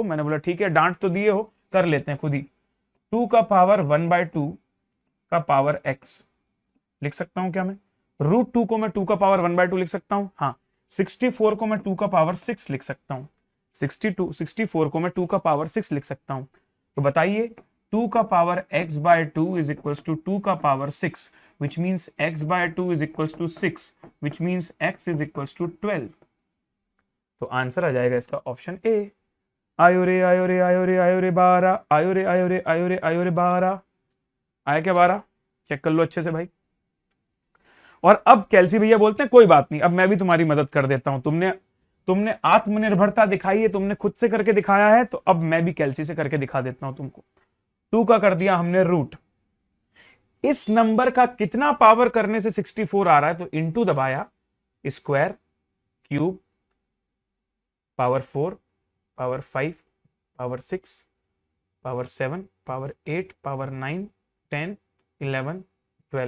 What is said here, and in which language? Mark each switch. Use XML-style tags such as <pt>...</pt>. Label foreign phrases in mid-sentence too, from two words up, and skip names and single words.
<hi>मैंने बोला ठीक है, डांट तो दिए हो, कर लेते हैं खुद ही। 2 का पावर 1/2 का पावर x लिख सकता हूं क्या मैं? रूट 2 को मैं 2 का पावर 1/2 लिख सकता हूं, हाँ। 64 को मैं 2 का पावर 6 लिख सकता हूं। 64 को मैं 2 का पावर 6 लिख सकता हूं। तो बताइए 2 का पावर x/2</hi> <en>is equals to</en> <hi>2 का पावर 6,</hi> <en>which means x/2 is equals to 6, which means x is equals to 12।</en> <hi>तो आंसर आ जाएगा इसका</hi> <en>option A.</en> <hi>आयो रे आयो रे आयो रे आयो रे 12, आयो रे आयो रे आयो रे आयो रे 12। आया क्या 12? चेक कर लो अच्छे से भाई। और अब कैल्सी भैया बोलते हैं कोई बात नहीं, अब मैं भी तुम्हारी मदद कर देता हूं। तुमने आत्मनिर्भरता दिखाई है, तुमने खुद से करके दिखाया है, तो अब मैं भी कैल्सी से करके दिखा देता हूं तुमको। 2 का कर दिया हमने रूट, इस नंबर का कितना पावर करने से 64 आ रहा है, तो इनटू दबाया,</hi> <en>square, cube, power 4, power 5, power 6, power 7, power 8, power 9,</en> <hi>10, 11, 12।</hi>